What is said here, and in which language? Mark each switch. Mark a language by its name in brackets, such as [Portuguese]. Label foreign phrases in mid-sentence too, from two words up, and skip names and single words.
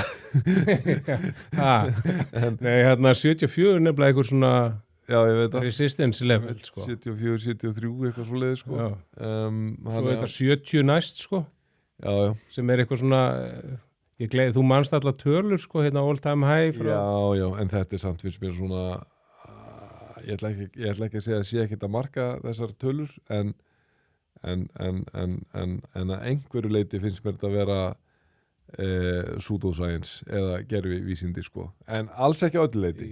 [Icelandic] það. Nei, hérna 74 nefnilega einhver svona [English] resistance level, [Icelandic] sko. 74, 73, eitthvað svo leiði, sko. Svo þetta 70 næst, sko. Já. Sem eitthvað svona, þú manst alla tölur, sko, hérna [English] all time high. [Icelandic] Já, en þetta samt finnst mér svona, ég ætla ekki að segja að sé ekkert að marka þessar tölur, en að einhverju leiti finnst mér þetta að vera pseudoscience eða gervivísindi, sko, en alls ekki öllu leiti.